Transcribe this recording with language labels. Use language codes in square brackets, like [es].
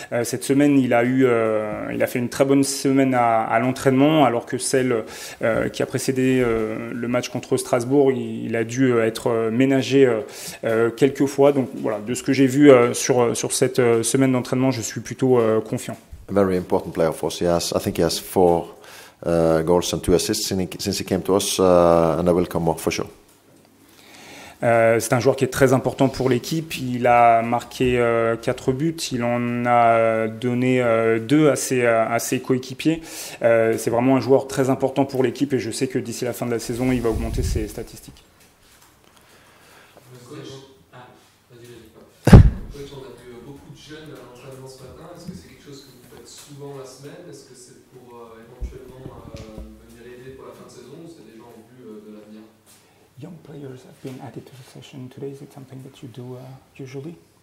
[fr] Cette semaine, il a fait une très bonne semaine à l'entraînement, alors que celle qui a précédé le match contre Strasbourg, il a dû être ménagé quelques fois. Donc voilà, de ce que j'ai vu sur cette semaine d'entraînement, je suis plutôt confiant. [en] A very important player for us. I think he has 4 goals and 2 assists since he came to us, and there will come more for sure. [fr] C'est un joueur qui est très important pour l'équipe. Il a marqué 4 buts. Il en a donné 2 à ses coéquipiers. C'est vraiment un joueur très important pour l'équipe et je sais que d'ici la fin de la saison, il va augmenter ses statistiques. Coach, on a vu beaucoup de jeunes à l'entraînement ce matin. Est-ce que c'est quelque chose que vous faites souvent la semaine? Est-ce que c'est pour éventuellement venir aider pour la fin de saison ou c'est des gens au but de l'avenir? [en] Young players have been added to the session today. Is it something that you do usually?